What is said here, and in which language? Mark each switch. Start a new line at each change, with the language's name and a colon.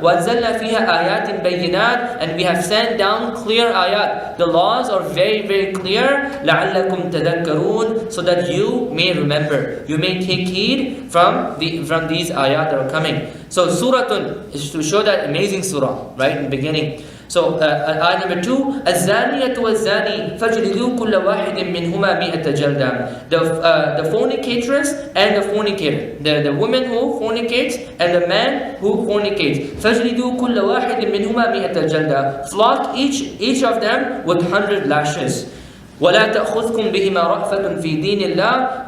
Arabic: وَأَنزَلْنَا فِيهَا آيَاتٍ بَيِّنَاتٍ,
English: and we have sent down clear ayat. The laws are very, very clear.
Arabic: لَعَلَّكُمْ تَذَكَّرُونَ,
English: so that you may remember, you may take heed from these ayat that are coming. So Suratun is to show that amazing surah, right, in the beginning. So ayat number 2,
Arabic: الزَّانِيَةُ وَالزَّانِي فَاجْلِدُوا كُلَّ وَاحِدٍ مِّنْهُمَا مِئَةَ جَلْدَةٍ.
English: The fornicatress and the fornicator, the woman who fornicates and the man who fornicates.
Arabic: فَاجْلِدُوا كُلَّ وَاحِدٍ مِّنْهُمَا مِئَةَ جَلْدَةٍ.
English: Flog each of them with 100 lashes.
Arabic: وَلَا تَأْخُذْكُمْ بِهِمَا رَأْفَةٌ فِي دِينِ اللَّهِ.